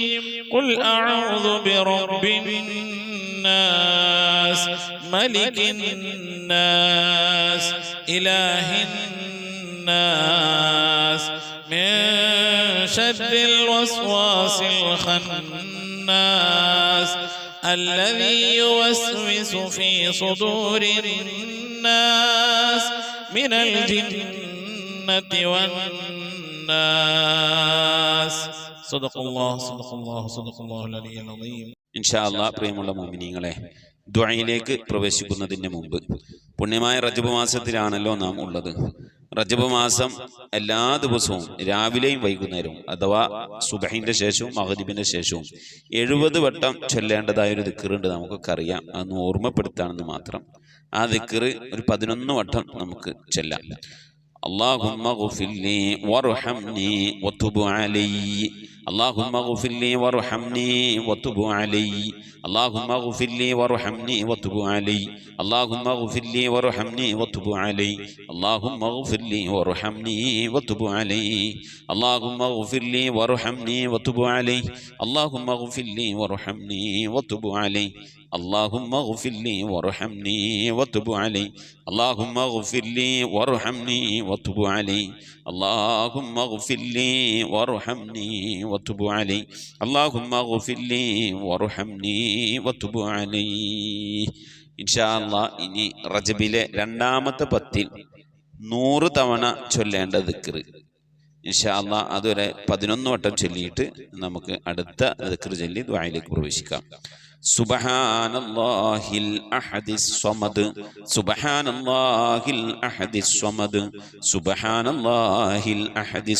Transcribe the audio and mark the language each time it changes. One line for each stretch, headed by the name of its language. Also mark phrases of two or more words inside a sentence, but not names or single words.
Arabic: قل أعوذ برب الناس ملك الناس إله الناس من شر الوسواس الخناس الذي يوسوس في صدور الناس من الجنة والناس. صدق الله صدق الله صدق الله العلي العظيم. إن شاء الله
Malayalam: പ്രിയമുള്ള മുഅ്മിനീങ്ങളെ, ദുആയിലേക്ക് പ്രവേശിക്കുന്നതിന് മുമ്പ് പുണ്യമായ റജബ് മാസത്തിലാണല്ലോ നാം ഉള്ളത്. റജബ് മാസം എല്ലാ ദിവസവും രാവിലെയും വൈകുന്നേരവും അഥവാ സുബഹിന്റെ ശേഷവും മഗ്രിബിന്റെ ശേഷവും 70 വട്ടം ചൊല്ലേണ്ടതായ ഒരു ദിക്റുണ്ട്, നമുക്കൊക്കെ അറിയാം. അതൊന്ന് ഓർമ്മപ്പെടുത്താണെന്ന് മാത്രം. ആ ദിക്ർ ഒരു 11 വട്ടം നമുക്ക് ചൊല്ലാം.
Arabic: اللهم اغفر لي وارحمني وتب علي اللهم اغفر لي وارحمني وتب علي اللهم اغفر لي وارحمني وتب علي اللهم اغفر لي وارحمني وتب علي اللهم اغفر لي وارحمني وتب علي اللهم اغفر لي وارحمني وتب علي اللهم اغفر لي وارحمني وتب علي اللهم اغفر لي وارحمني وتب علي اللهم اغفر لي وارحمني وتب علي اللهم اغفر لي وارحمني وتب علي اللهم اغفر لي وارحمني وتب علي. إن شاء الله
Malayalam: ഇനി റജബിലെ രണ്ടാമത്തെ പത്തിൽ 100 തവണ ചൊല്ലേണ്ട ദിക്ർ
Arabic: إن شاء الله
Malayalam: അതൊരു 11 വട്ടം ചൊല്ലിയിട്ട് നമുക്ക് അടുത്ത ദിക്ർ ചൊല്ലി ദുആയിലേക്ക് പ്രവേശിക്കാം.
Arabic: سبحان الله الأحد الصمد سبحان الله الأحد الصمد سبحان الله الأحد